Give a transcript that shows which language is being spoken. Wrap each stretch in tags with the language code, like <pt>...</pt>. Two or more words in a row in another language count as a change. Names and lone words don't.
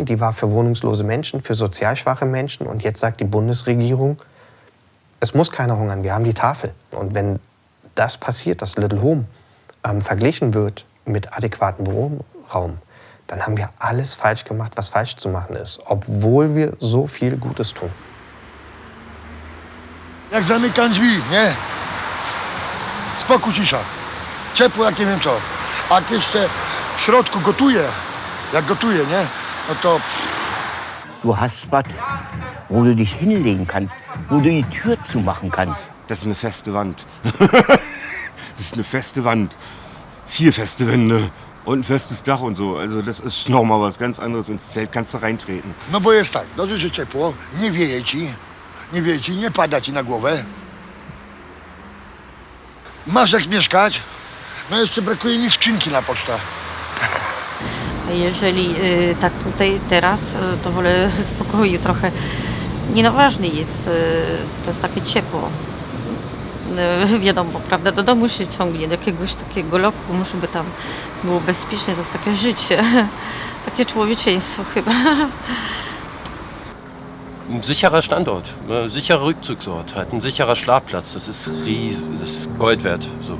<de>Die war für wohnungslose Menschen, für sozial schwache Menschen. Und jetzt sagt die Bundesregierung, es muss keiner hungern, wir haben die Tafel. Und wenn das passiert, dass Little Home verglichen wird mit adäquatem Wohnraum, dann haben wir alles falsch gemacht, was falsch zu machen ist, obwohl wir so viel Gutes tun.</de> <pl>Jak zamykam drzwi, nie? Spokój, cisza. Ciepło jak nie wiem co. A jak jeszcze w środku gotuję, jak gotuję, nie? No to...</pl> <de>Du hast was, wo du dich hinlegen kannst, wo du die Tür zumachen kannst. Das ist eine feste Wand. Das ist eine feste Wand. 4 feste Wände und ein festes Dach und so. Also das ist nochmal was ganz anderes. Ins Zelt kannst du reintreten.</de> <pl>No bo jest tak, dobrze, że ciepło, nie wieje ci, nie pada ci na głowę. Masz jak mieszkać, no jeszcze brakuje mi skrzynki na pocztę. Jeżeli tak tutaj teraz, to wolę spokoju trochę. Nie no, ważny jest, to jest takie ciepło. Wiadomo, prawda, do domu się ciągnie, do jakiegoś takiego lokum, żeby tam było bezpiecznie, to jest takie życie, takie człowieczeństwo chyba.</pl> <de>Ein sicherer Standort, ein sicherer Rückzugsort, halt ein sicherer Schlafplatz, das ist das ist Gold wert. So.</de>